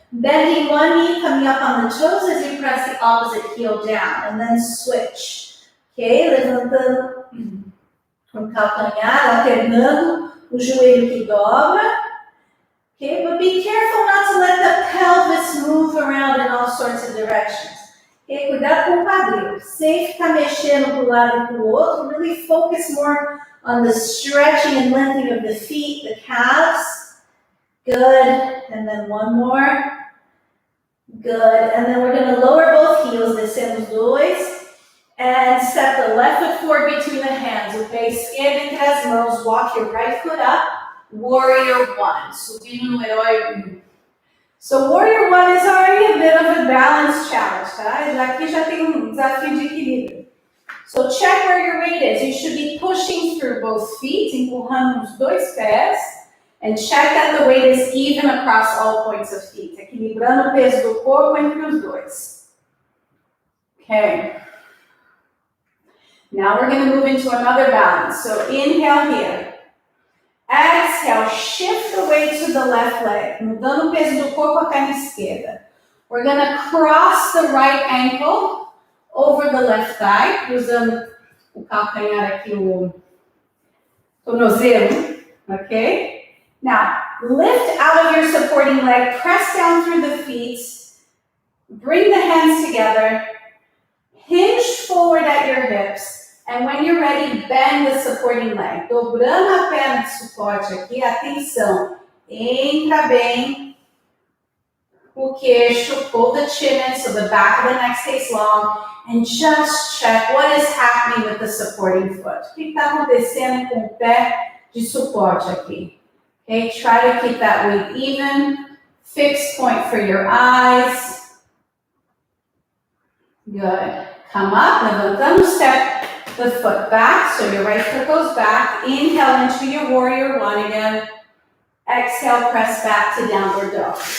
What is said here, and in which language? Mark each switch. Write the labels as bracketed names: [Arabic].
[English] Bending one knee, coming up on the toes as you press the opposite heel down, and then switch. Ok? [Portuguese] Levantando com o calcanhar, alternando o joelho que dobra. [English] Okay, but be careful not to let the pelvis move around in all sorts of directions. [Portuguese] Okay, cuidado com o quadril. Sem ficar mexendo para um lado e para o outro. [English] Really focus more on the stretching and lengthening of the feet, the calves. Good. And then one more. Good. And then we're going to lower both heels, [Portuguese] descendo os dois. [English] And step the left foot forward between the hands. [Portuguese] O pé esquerdo entre as mãos. [English] Walk your right foot up. Warrior One. [Portuguese] Subindo no herói 1. [English] So Warrior One is already a bit of a balance challenge, tá? [Portuguese] Aqui já tem desafio de equilíbrio. [English] So check where your weight is. You should be pushing through both feet, [Portuguese] empurrando os dois pés. [English] And check that the weight is even across all points of feet. [Portuguese] Equilibrando o peso do corpo entre os dois. Okay. [English] Now we're going to move into another balance. So inhale here. Exhale, shift the weight to the left leg. [Portuguese] Mudando o peso do corpo à perna esquerda. [English] We're going to cross the right ankle over the left thigh. [Portuguese] Usando o calcanhar aqui, o tornozelo. Okay? [English] Now, lift out of your supporting leg. Press down through the feet. Bring the hands together. Hinge forward at your hips. And when you're ready, bend the supporting leg. [Portuguese] Dobrando a perna de suporte aqui, atenção. Entra bem o queixo, [English] pull the chin in so the back of the neck stays long. And just check what is happening with the supporting foot. [Portuguese] O que está acontecendo com o pé de suporte aqui? [English] Okay, try to keep that weight even. Fixed point for your eyes. Good. Come up, levantando, step the foot back, so your right foot goes back. Inhale into your Warrior One again. Exhale, press back to Downward Dog.